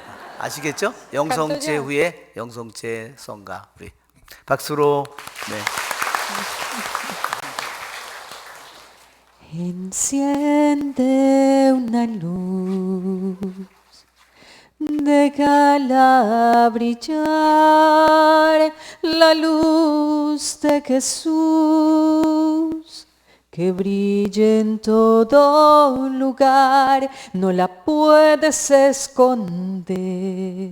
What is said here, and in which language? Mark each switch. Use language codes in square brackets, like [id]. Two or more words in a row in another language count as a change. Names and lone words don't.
[ko] 아시겠죠? 영성체 후에 영성체 성가. 우리 박수로. 네. [es] Enciende una luz, déjala brillar, la luz de Jesús, que brille en todo lugar, no la puedes esconder.